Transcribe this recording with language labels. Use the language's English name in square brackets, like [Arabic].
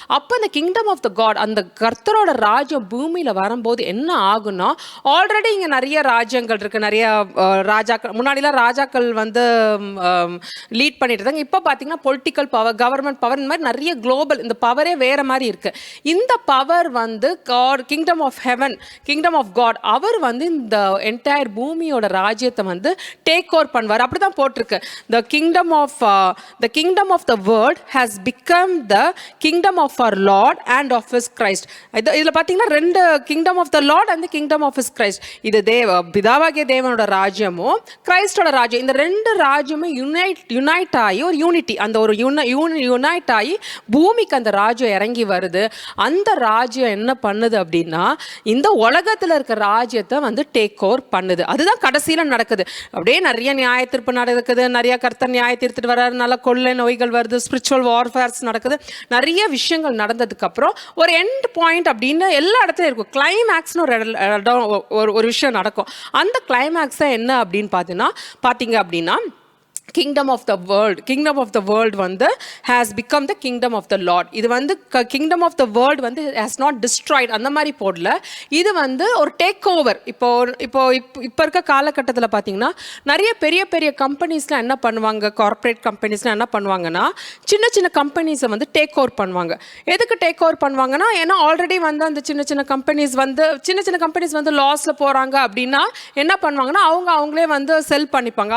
[Tamil] அப்ப இந்த [English] kingdom of the God, [Tamil] அந்த கர்த்தரோட ராஜ்யம் பூமியில வரும்போது என்ன ஆகும்னா, ஆல்ரெடி இங்க நிறைய ராஜ்யங்கள் இருக்கு, நிறைய ராஜாக்கள், முன்னாடிலாம் ராஜாக்கள் வந்து லீட் பண்ணிட்டு இருந்தாங்க. இப்போ பார்த்தீங்கன்னா பொலிட்டிக்கல் பவர், கவர்மெண்ட் பவர், இந்த மாதிரி நிறைய குளோபல், இந்த பவரே வேற மாதிரி இருக்கு. இந்த பவர் வந்து God, [English] kingdom of heaven, kingdom of God, [Tamil] அவர் வந்து இந்த என்டையர் பூமியோட ராஜ்யத்தை வந்து டேக் ஓவர் பண்ணுவார். அப்படிதான் போட்டிருக்கு. [English] the kingdom of the world has become the kingdom of our Lord and of his Christ. [Tamil] இதுல பாத்தீங்கன்னா ரெண்டு, [English] kingdom of the Lord and the kingdom of his Christ. [Tamil] இது பிதாவாகிய தேவனோட ராஜ்யமும் கிறிஸ்டோட ராஜ்யம், இந்த ரெண்டு ராஜ்யமும் யுனைட் ஆகி ஒரு யூனிட்டி, அந்த ஒரு யுனைட் ஆகி பூமிக்கு அந்த ராஜ்யம் இறங்கி வருது. அந்த ராஜ்யம் என்ன பண்ணுது அப்படின்னா, இந்த உலகத்துல இருக்க ராஜ்யத்தை வந்து டேக் ஓவர் பண்ணுது. அதுதான் கடைசியில நடக்குது. அப்படியே நிறைய நியாய தீர்ப்பு நடக்குது, நிறைய கர்த்தர் நியாய தீர்த்துட்டு வர்றாரு, நல்ல கொள்ளை நோய்கள் வருது, ஸ்பிரிச்சுவல் வார்ஃபேர்ஸ் நடக்குது, நிறைய விஷயங்கள் நடந்ததுக்கு அப்புறம் ஒரு எண்ட் பாயிண்ட் அப்படின்னு எல்லா இடத்துலயும் இருக்கும். கிளைமேக்ஸ்னு ஒரு விஷயம் நடக்கும். அந்த கிளைமேக்ஸ் என்ன அப்படின்னு பார்த்தீங்க அப்படின்னா, [English] kingdom of the world [Tamil] வந்து [English] has become the kingdom of the Lord. [Tamil] இது வந்து [English] kingdom of the world [Tamil] வந்து [English] has not destroyed [Tamil] அந்த மாதிரி போடல. இது வந்து ஒரு டேக் ஓவர். இப்போ இருக்க காலகட்டத்தில் பார்த்தீங்கன்னா நிறைய பெரிய பெரிய கம்பெனிஸ்லாம் என்ன பண்ணுவாங்க, கார்ப்பரேட் கம்பெனிஸ்லாம் என்ன பண்ணுவாங்கன்னா, சின்ன சின்ன கம்பெனிஸை வந்து டேக் ஓவர் பண்ணுவாங்க. எதுக்கு டேக் ஓவர் பண்ணுவாங்கன்னா, ஏன்னா ஆல்ரெடி வந்து அந்த சின்ன சின்ன கம்பெனிஸ் வந்து லாஸில் போகிறாங்க அப்படின்னா என்ன பண்ணுவாங்கன்னா, அவங்களே வந்து செல் பண்ணிப்பாங்க.